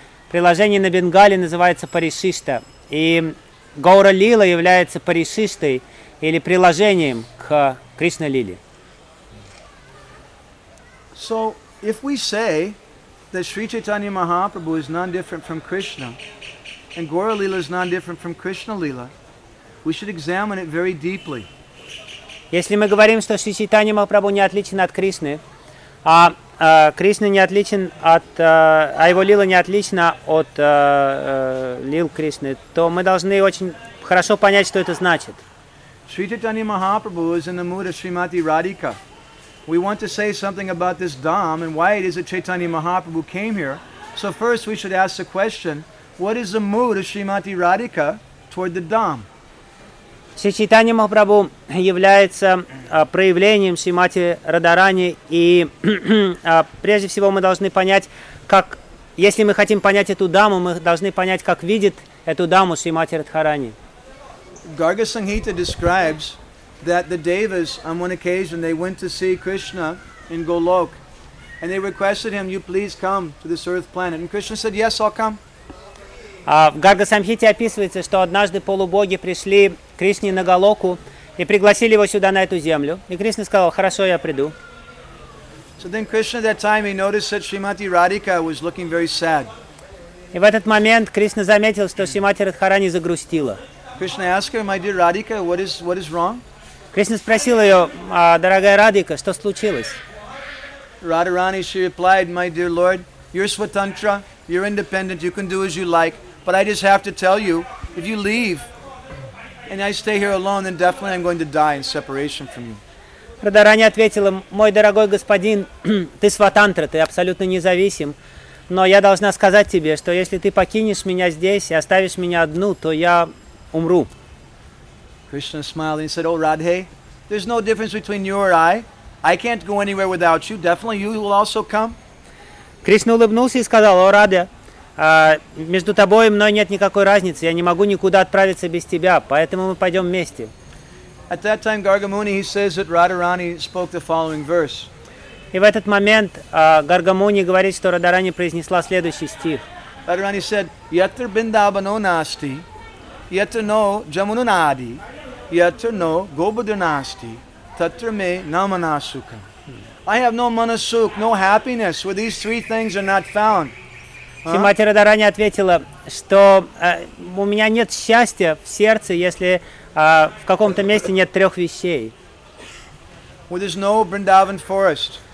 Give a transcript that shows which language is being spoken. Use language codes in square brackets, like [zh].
[ru] Приложение на бенгали называется Паришишта, и Гаура Лила является Паришиштой или приложением к Кришна Лиле. [en] So... If we say that Sri Chaitanya Mahaprabhu is non-different from Krishna and Gaura Lila is non-different from Krishna Lila, we should examine it very deeply. [ru] Если мы говорим, что Шри Чайтанья Махапрабху не отличен от Кришны, а Кришна не отличен от его лила не отлична от лил Кришны, то мы должны очень хорошо понять, что это значит. [en] Sri Chaitanya Mahaprabhu is in the mood of Srimati Radhika. We want to say something about this Dham and why it is that Chaitanya Mahaprabhu came here. So first we should ask the question, what is the mood of Srimati Radhika toward the Dham? [ru] Sri Chaitanya Mahaprabhu является проявлением Srimati Radharani, и прежде всего мы должны понять, как, если мы хотим понять эту Даму, мы должны понять, как видит эту Даму Srimati Radharani. [en] Garga Sanhita describes that the devas, on one occasion, they went to see Krishna in Golok, and they requested him, "You please come to this earth planet." And Krishna said, "Yes, I'll come." [ru] В Гарга Самхите описывается, что однажды полубоги пришли к Кришне на Голоку и пригласили его сюда на эту землю. И Кришна сказал, "Хорошо, я приду." [en] So then Krishna, at that time, he noticed that Srimati Radhika was looking very sad. [ru] И в этот момент Кришна заметил, что Шримати Радхарани загрустила. [en] Krishna asked her, "My dear Radhika, what is wrong?" [ru] Кришна спросил ее, дорогая Радика, что случилось? [en] Радхарани, she replied, my dear lord, you're Swatantra, you're independent, you can do as you like, but I just have to tell you, if you leave and I stay here alone, then definitely I'm going to die in separation from you. [ru] Радхарани ответила, мой дорогой господин, ты Сватантра, ты абсолютно независим, но я должна сказать тебе, что если ты покинешь меня здесь и оставишь меня одну, то я умру. [en] Krishna smiled and said, "Oh Radhe, there's no difference between you or I. I can't go anywhere without you. Definitely, you will also come." [ru] Krishna улыбнулся и сказал, "О Радхе, между тобой и мной нет никакой разницы. Я не могу никуда отправиться без тебя, поэтому мы пойдем вместе." [en] At that time, Garga Muni, he says that Radharani spoke the following verse. [ru] И в этот момент Garga Muni говорит, что Радхарани произнесла следующий стих. [en] Radharani said, [sa] "Yatra Bindavano Nasti." Yatra no Jamununadi, yatra no Gobudunasti, tatra me Namanasukam. [en] I have no manasuk, no happiness, where these three things are not found. [ru] Шримати Радхарани ответила, что у меня нет счастья в сердце, если в каком-то месте нет трех вещей. [en] Where there's no Vrindavan forest.